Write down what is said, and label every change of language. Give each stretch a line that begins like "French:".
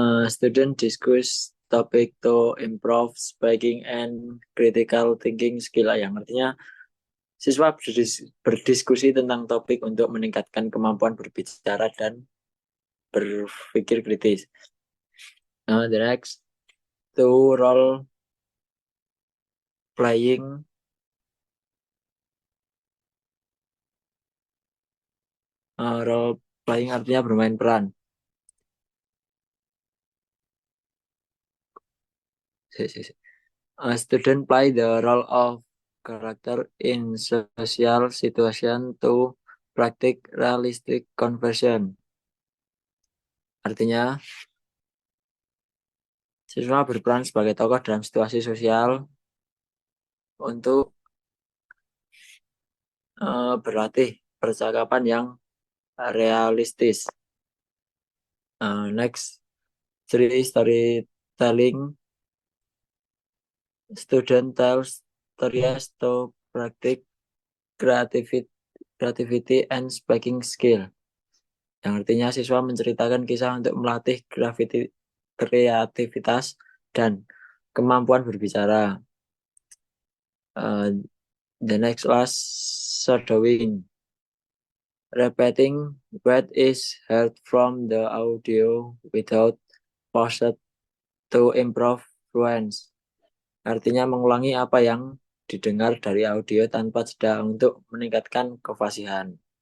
English: Student discuss topic to improve speaking and critical thinking skill.
Indonesian: Yang artinya siswa berdiskusi tentang topik untuk meningkatkan kemampuan berbicara dan berpikir kritis.
English: The next, to role playing.
Indonesian: Role playing artinya bermain peran.
English: Student play the role of character in social situation to practice realistic conversion.
Indonesian: Artinya, siswa berperan sebagai tokoh dalam situasi sosial untuk berlatih percakapan yang realistis.
English: Next, 3 storytelling. Student tells stories to practice creativity and speaking skill.
Indonesian: Yang artinya siswa menceritakan kisah untuk melatih kreativitas dan kemampuan berbicara.
English: The next was shadowing. Repeating what is heard from the audio without pause to improve fluence.
Indonesian: Artinya mengulangi apa yang didengar dari audio tanpa jeda untuk meningkatkan kefasihan.